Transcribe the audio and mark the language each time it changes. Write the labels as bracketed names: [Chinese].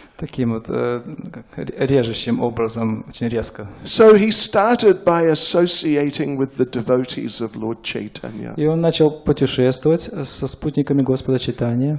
[Russian] Таким вот режущим образом, очень резко. [English] So he started by associating with the devotees of Lord Chaitanya. [Russian] И он начал путешествовать со спутниками Господа Чайтаньи.